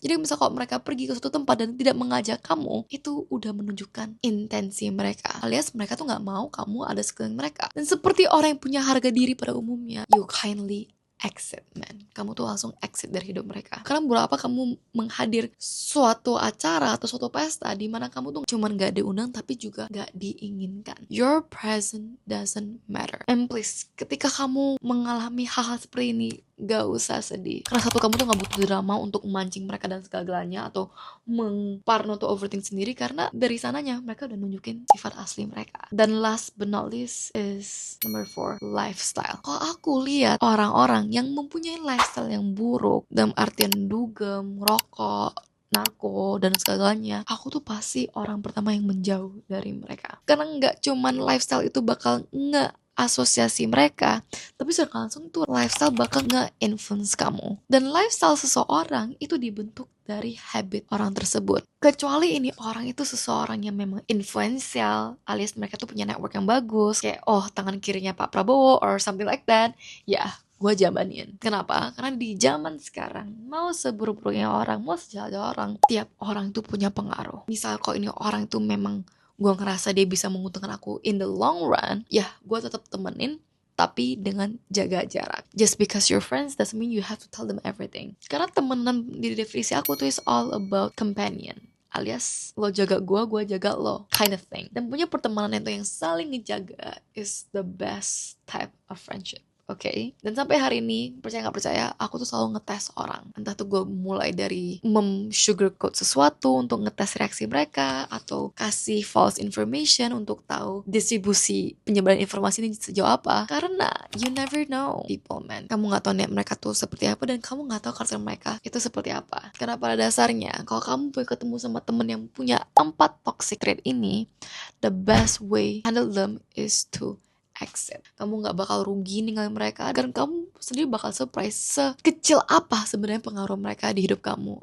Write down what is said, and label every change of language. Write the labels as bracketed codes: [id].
[id] Jadi misal kalau mereka pergi ke suatu tempat dan tidak mengajak kamu, itu udah menunjukkan intensi mereka, alias mereka tuh gak mau kamu ada sekeliling mereka. Dan seperti orang yang punya harga diri pada umumnya, [en] you kindly exit, man. [id] Kamu tuh langsung exit dari hidup mereka. Karena berapa kamu menghadir suatu acara atau suatu pesta di mana kamu tuh cuman gak diundang tapi juga gak diinginkan. [en] Your presence doesn't matter. And please, [id] ketika kamu mengalami hal-hal seperti ini, gak usah sedih. Karena satu, kamu tuh gak butuh drama untuk memancing mereka dan segala-galanya, atau parno atau overthink sendiri, karena dari sananya mereka udah nunjukin sifat asli mereka. Dan [en] last but not least [id] is number 4, lifestyle. Kalau aku lihat orang-orang yang mempunyai lifestyle yang buruk, dalam artian dugem, rokok, narko, dan segalanya, aku tuh pasti orang pertama yang menjauh dari mereka. Karena gak cuman lifestyle itu bakal asosiasi mereka, tapi secara langsung tuh lifestyle bakal nge-influence kamu. Dan lifestyle seseorang itu dibentuk dari habit orang tersebut. Kecuali ini orang itu seseorang yang memang influential, alias mereka tuh punya network yang bagus, kayak tangan kirinya Pak Prabowo [en] or something like that. [id] Ya, gue jamanin. Kenapa? Karena di zaman sekarang, mau seburuk-buruknya orang, mau sejahat orang, tiap orang tuh punya pengaruh. Misal kok ini orang tuh memang gue ngerasa dia bisa menguntungkan aku [en] in the long run, [id] ya gue tetap temenin, tapi dengan jaga jarak. [en] Just because you're friends doesn't mean you have to tell them everything. [id] Karena temenan di definisi aku tuh [en] is all about companion, [id] alias lo jaga gue jaga lo, [en] kind of thing. [id] Dan punya pertemanan itu yang saling ngejaga [en] is the best type of friendship. [id] Oke, dan sampai hari ini, percaya nggak percaya, aku tuh selalu ngetes orang. Entah tuh gue mulai dari sugarcoat sesuatu untuk ngetes reaksi mereka, atau kasih false information untuk tahu distribusi penyebaran informasi ini sejauh apa. Karena [en] you never know people, man. [id] Kamu nggak tahu niat mereka tuh seperti apa, dan kamu nggak tahu karakter mereka itu seperti apa. Karena pada dasarnya, kalau kamu punya ketemu sama temen yang punya 4 toxic trait ini, [en] the best way handle them is to exit. [id] Kamu nggak bakal rugi ninggalin mereka, dan kamu sendiri bakal surprise sekecil apa sebenarnya pengaruh mereka di hidup kamu.